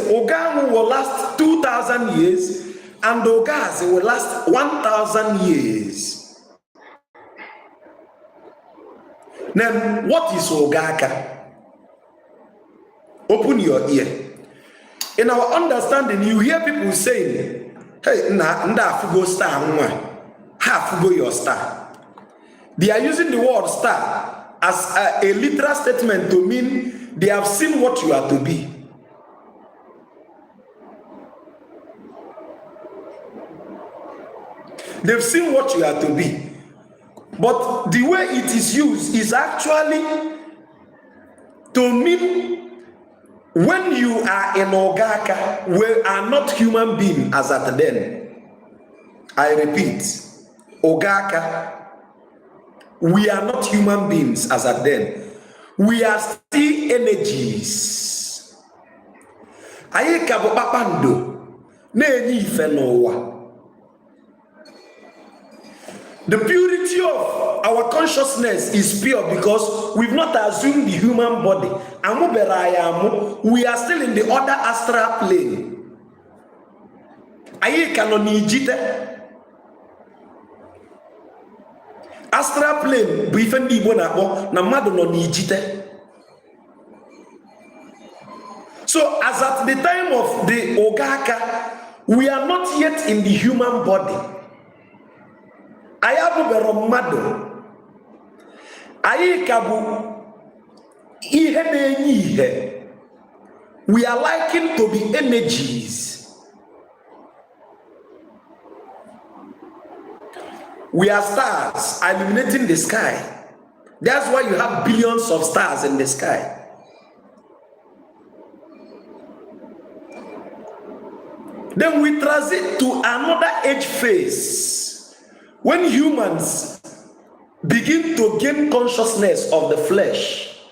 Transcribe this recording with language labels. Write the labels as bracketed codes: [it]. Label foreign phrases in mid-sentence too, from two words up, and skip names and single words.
[en] ụmụanwụ will last 2,000 years and ụmụazi will last 1,000 years. Then what is ụmụaka? Open your ear. In our understanding, you hear people saying, hey, [ig] nda afugo star nwa, ha afugo your star. [en] They are using the word star as a literal statement to mean they have seen what you are to be. They've seen what you are to be. But the way it is used is actually to mean when you are in ụmụaka, we are not human beings as at then. I repeat, ụmụaka, we are not human beings as at then. We are still energies. [ig] Anyị ka bụ kpakpando na-enye ife n'ụwa. [en] The purity of our consciousness is pure because we've not assumed the human body. We are still in the other astral plane. Astral plane [ig] bụ ife ndị Igbo na-akpọ na mmadụ nọ n'ijite. [en] So as at the time of the ụmụaka, we are not yet in the human body. [ig] Anyị abụbero mmadụ, anyị ka bụ ihe na-enye ihe. [en] We are likened to be energies. We are stars illuminating the sky. That's why you have billions of stars in the sky. Then we transit to another age phase when humans begin to gain consciousness of the flesh.